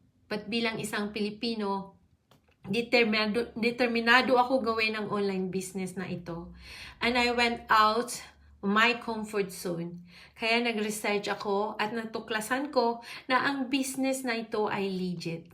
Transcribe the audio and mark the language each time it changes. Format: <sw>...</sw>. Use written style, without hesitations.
<tl>But bilang isang Pilipino, determinado ako gawin ang online business na ito.</tl> <en>And I went out my comfort zone.</en> <tl>Kaya nag-research ako at natuklasan ko na ang business na ito ay legit.</tl>